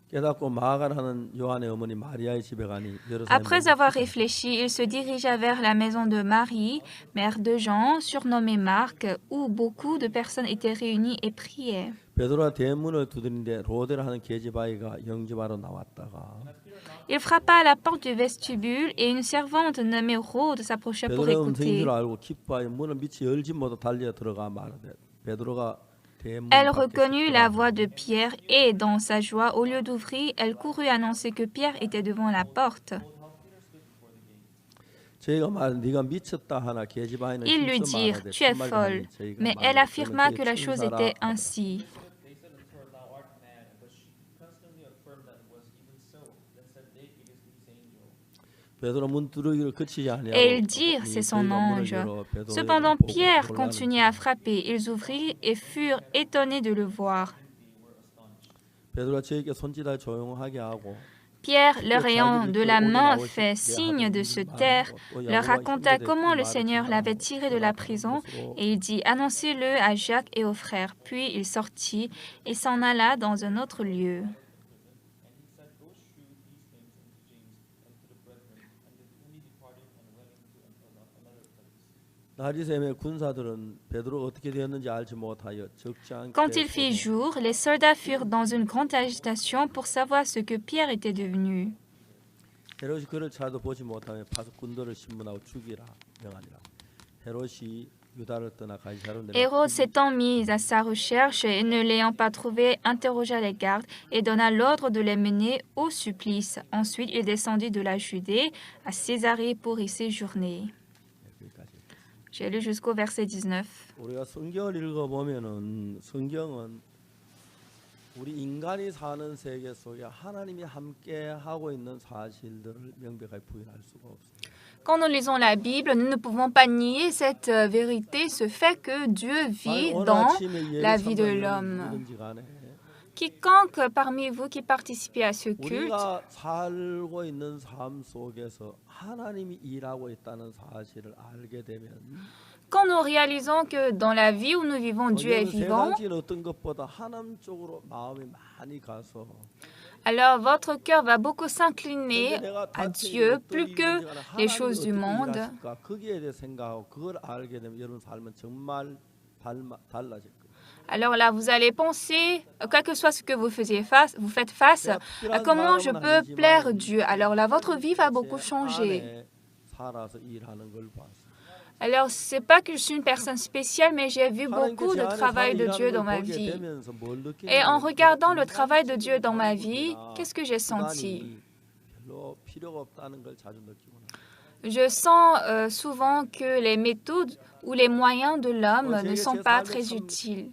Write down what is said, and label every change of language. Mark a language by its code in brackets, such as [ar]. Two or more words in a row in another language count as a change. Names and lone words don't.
[ko] 깨닫고 마가라는 요한의 어머니 마리아의 집에 가니 [fr] Après avoir réfléchi, il se dirigea vers la maison de Marie, mère de Jean, surnommée Marc, où beaucoup de personnes étaient réunies et priaient. [ko] 베드로가 대문을 두드리는데 로데라 하는 계집 아이가 영접하러 나왔다가 [fr] Il frappa à la porte du vestibule et une servante nommée Rhode s'approcha pour [ko] 베드로의 음성인 [fr] écouter. [ko] 줄 알고 기뻐하여 문을 미치 열지 못하고 달려 들어가 말하되 베드로가 대문 [fr] Elle [ko] 밖에 [fr] reconnut [ko] 섰더라. [fr] la voix de Pierre et, dans sa joie, au lieu d'ouvrir, elle courut annoncer que Pierre était devant la porte. [ko] 저희가 말 네가 미쳤다 하나 계집 아이는 [fr] Ils lui [ko] 힘써 [fr] dirent, [ko] 말하되 [fr] tu es [ko] 참말로 [fr] folle. [ko] 하니 저희가 [fr] Mais [ko] 말하되 [fr] elle affirma [ko] 그는 [fr] que la [ko] 그의 [fr] chose [ko] 천사라 [fr] était [ko] 하더라. [fr] ainsi. [en] They said unto her, Thou art mad, but she constantly affirmed that it was even so. Then said they, It is his angel. [ko] 베드로 문 두드리기를 그치지 아니하고 [fr] Et ils dirent, c'est son [ko] 저희가 문을 [fr] ange. [ko] 열어 베드로를 [fr] Cependant, [ko] 보고 [fr] Pierre [ko] 곤란한 [fr] continuait à frapper. Ils ouvrirent et furent étonnés de le voir. [ko] 베드로가 저에게 손짓하여 조용하게 하고 [fr] Pierre, leur ayant de la main fait signe de se taire, leur raconta comment le Seigneur l'avait tiré de la prison et il dit « Annoncez-le à Jacques et aux frères ». Puis il sortit et s'en alla dans un autre lieu. [ko] 나리샘의 군사들은 베드로가 어떻게 되었는지 알지 못하여 적지 않게 [fr] Quand il fit [ko] 쏘고 [fr] jour, les soldats furent dans une grande agitation pour savoir ce que Pierre était devenu. [ko] 헤롯이 그를 차도 보지 못하며 파수 군도를 신문하고 죽이라 명하니라. 헤롯이 유다를 떠나 가이사로 [fr] Hérode s'étant mis à sa recherche et ne l'ayant pas trouvé, interrogea les gardes et donna l'ordre de les mener au supplice. Ensuite, il descendit de la Judée à Césarée pour y séjourner. J'ai lu jusqu'au verset 19. [ko] 우리가 성경을 읽어보면은 성경은 우리 인간이 사는 세계 속에 하나님이 함께 하고 있는 사실들을 명백하게 부인할 수가 없습니다. [fr] Quand nous lisons la Bible, nous ne pouvons pas nier cette vérité, ce fait que Dieu vit dans la vie de l'homme. Quiconque parmi vous qui participez à ce culte, [ko] 우리가 살고 있는 삶 속에서 하나님이 일하고 있다는 사실을 알게 되면 [fr] quand nous réalisons que dans la vie où nous vivons, Dieu est vivant, [ko] 세상적인 어떤 것보다 하나님 쪽으로 마음이 많이 가서 [fr] alors votre cœur va beaucoup s'incliner [ko] 근데 내가 [fr] à [ko] 다치고 [fr] Dieu [ko] 또 [fr] plus [ko] 이 [fr] que [ko] 문제가 [fr] les [ko] 하나님이 [fr] choses du [ko] 어떻게 [fr] monde. [ko] 일하실까? 거기에 대해 생각하고 그걸 알게 되면 여러분 삶은 정말 달라질 거예요. [fr] Alors là, vous allez penser, quel que soit ce que vous faites face, à comment je peux plaire Dieu. Alors là, votre vie va beaucoup changer. [ko] 안에 살아서 일하는 걸 봤어요. [fr] Alors, c'est pas que je suis une personne spéciale, mais j'ai vu beaucoup de travail de Dieu dans ma vie. Et en regardant le travail de Dieu dans ma vie, qu'est-ce que j'ai senti? Je sens souvent que les méthodes ou les moyens de l'homme ne sont pas très utiles.